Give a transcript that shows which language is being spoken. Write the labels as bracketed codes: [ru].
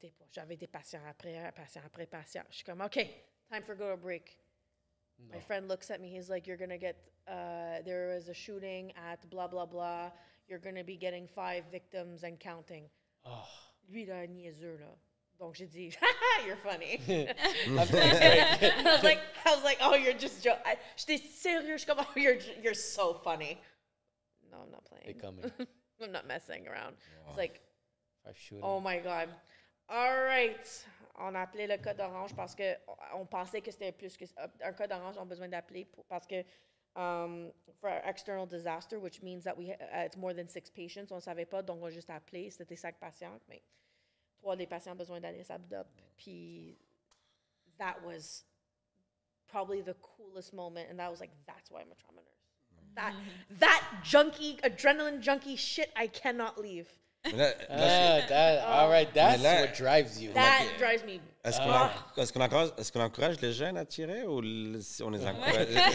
[fr] J'avais des patients après patient. Je suis comme, [en] OK, time for go to break. No. My friend looks at me, he's like, you're gonna get, there was a shooting at blah, blah, blah. You're gonna be getting 5 victims and counting. Oh. [fr] Lui, là, niaiseux, là. Donc, j'ai dit, [en] you're funny. I was like, oh, you're just joking. [fr] J'étais sérieux. Je suis comme, [en] oh, you're so funny. No, I'm not playing. They're coming. I'm not messing around. Wow. It's like, oh my God. All right. [fr] On a appelé le code orange parce qu'on pensait que c'était plus que un code orange, on a besoin d'appeler parce que [en] for external disaster, which means that it's more than 6 patients. [fr] On ne savait pas, donc on a juste appelé. C'était 5 patients, mais 3 des patients ont besoin d'aller s'abduct. Puis [en] that was probably the coolest moment, and that was like, that's why I'm a trauma nurse. That junkie, adrenaline junkie shit, I cannot leave. All right, that's what drives you. That drives me. [fr] Est-ce qu'on encourage les jeunes à tirer ou on les encourage?